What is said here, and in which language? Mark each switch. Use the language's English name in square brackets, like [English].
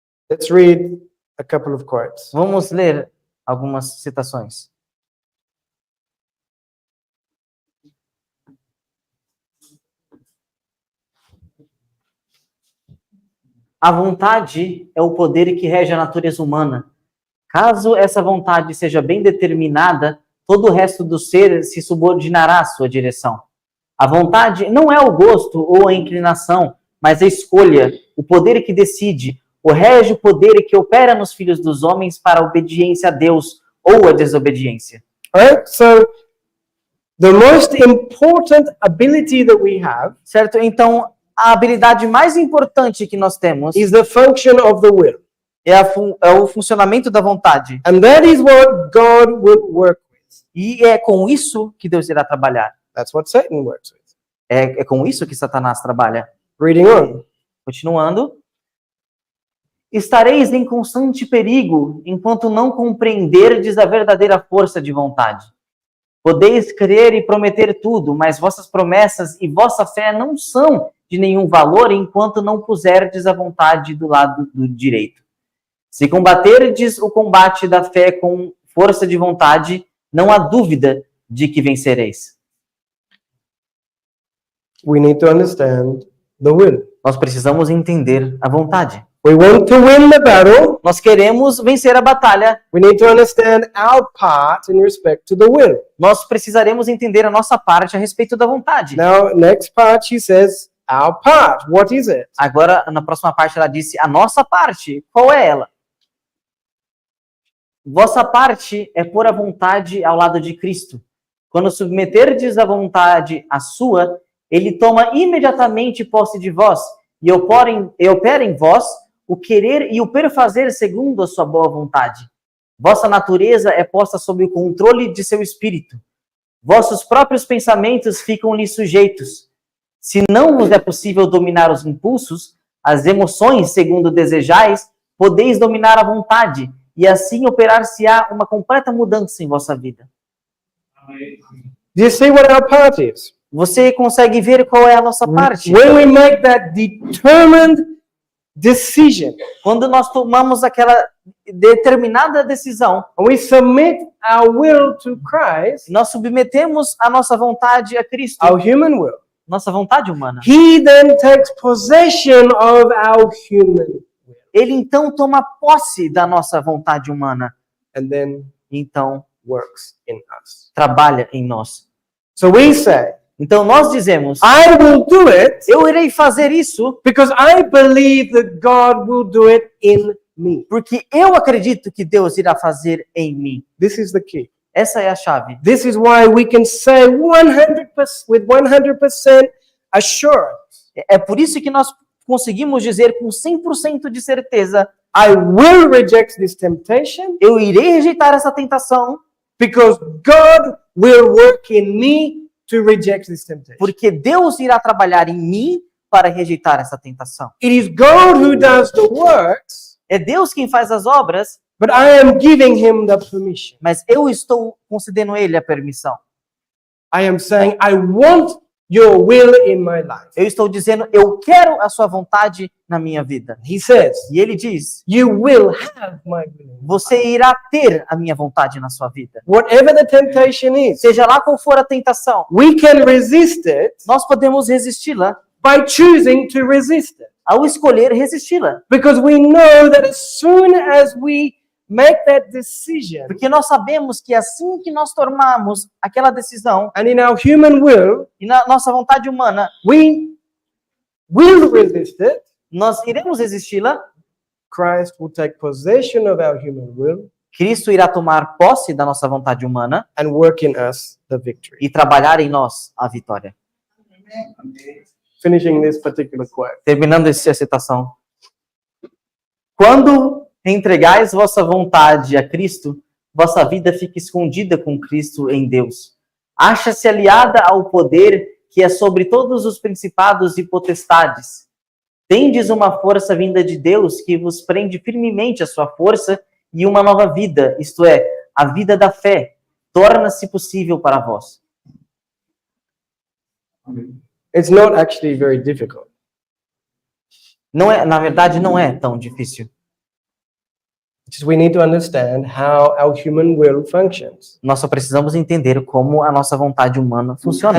[English] Let's read a couple of quotes. [Portuguese] Vamos ler algumas citações. A vontade é o poder que rege a natureza humana. Caso essa vontade seja bem determinada, todo o resto do ser se subordinará à sua direção. A vontade não é o gosto ou a inclinação, mas a escolha, o poder que decide, o rege poder que opera nos filhos dos homens para a obediência a Deus ou a desobediência. [English] Alright? So the most important ability that we have [Portuguese] Certo? Então, a habilidade mais importante que nós temos [English] is the function of the will. [Portuguese] é o funcionamento da vontade. [English] And that is what God will work with. [Portuguese] E é com isso que Deus irá trabalhar. [English] That's what Satan works with. [Portuguese] É com isso que Satanás trabalha. [English] Reading on. [Portuguese] Continuando. Estareis em constante perigo enquanto não compreenderdes a verdadeira força de vontade. Podeis crer e prometer tudo, mas vossas promessas e vossa fé não são de nenhum valor enquanto não puserdes a vontade do lado do direito. Se combaterdes o combate da fé com força de vontade, não há dúvida de que vencereis. [English] We need to understand the will. [Portuguese] Nós precisamos entender a vontade. [English] We want to win the battle. [Portuguese] Nós queremos vencer a batalha. [English] We need to understand our part in respect to the will. [Portuguese] Nós precisaremos entender a nossa parte a respeito da vontade. [English] Now, next part, he says, our part. What is it? [Portuguese] Agora, na próxima parte, ela disse a nossa parte. Qual é ela? Vossa parte é pôr a vontade ao lado de Cristo. Quando submeterdes a vontade à sua, ele toma imediatamente posse de vós e opera em vós o querer e o perfazer segundo a sua boa vontade. Vossa natureza é posta sob o controle de seu espírito. Vossos próprios pensamentos ficam-lhe sujeitos. Se não vos é possível dominar os impulsos, as emoções, segundo desejais, podeis dominar a vontade, e assim operar-se-á uma completa mudança em vossa vida. [English] Do you see what our part is? [Portuguese] Você consegue ver qual é a nossa parte? [English] When we make that determined decision, [Portuguese] Quando nós tomamos aquela determinada decisão, [English] and we submit our will to Christ, [Portuguese] nós submetemos a nossa vontade a Cristo, [English] our human will, [Portuguese] nossa vontade humana. [English] he then takes possession of our human will. [Portuguese] Ele então toma posse da nossa vontade humana. [English] And then [Portuguese] Então, [English] works in us. [Portuguese] trabalha em nós. [English] So we say, [Portuguese] Então nós dizemos, [English] I will do it [Portuguese] eu irei fazer isso [English] because I believe that God will do it in me. [Portuguese] porque eu acredito que Deus irá fazer em mim. [English] This is the key. [Portuguese] Essa é a chave. [English] This is why we can say 100% with 100% assurance [Portuguese] É por isso que nós conseguimos dizer com 100% de certeza: [English] I will reject this temptation [Portuguese] eu irei rejeitar essa tentação, [English] because God will work in me to reject this temptation. [Portuguese] porque Deus irá trabalhar em mim para rejeitar essa tentação. [English] It is God who does the works, [Portuguese] É Deus quem faz as obras, [English] but I am giving him the permission. [Portuguese] mas eu estou concedendo a ele a permissão. [English] I am saying, I want your will in my life. [Portuguese] Eu estou dizendo: eu quero a sua vontade na minha vida. [English] He says, [Portuguese] E ele diz: [English] you will have my will. [Portuguese] você irá ter a minha vontade na sua vida. [English] Whatever the temptation is, [Portuguese] Seja lá qual for a tentação, [English] we can resist it [Portuguese] nós podemos resisti-la [English] by choosing to resist it. [Portuguese] ao escolher resisti-la. [English] Because we know that as soon as we make that decision, [Portuguese] Porque nós sabemos que assim que nós tomarmos aquela decisão, [English] and in our human will, [Portuguese] e na nossa vontade humana, [English] we will resist it, [Portuguese] nós iremos resisti-la, [English] Christ will take possession of our human will [Portuguese] Cristo irá tomar posse da nossa vontade humana [English] and work in us the victory. [Portuguese] e trabalhar em nós a vitória. [English] Finishing this particular quote. [Portuguese] Terminando essa citação. Quando entregais vossa vontade a Cristo, vossa vida fica escondida com Cristo em Deus. Acha-se aliada ao poder que é sobre todos os principados e potestades. Tendes uma força vinda de Deus que vos prende firmemente a sua força e uma nova vida, isto é, a vida da fé, torna-se possível para vós. [English] It's not actually very difficult. [Portuguese] Não é, na verdade, não é tão difícil. [English] Just we need to understand how our human will functions [Portuguese] Nós só precisamos entender como a nossa vontade humana funciona.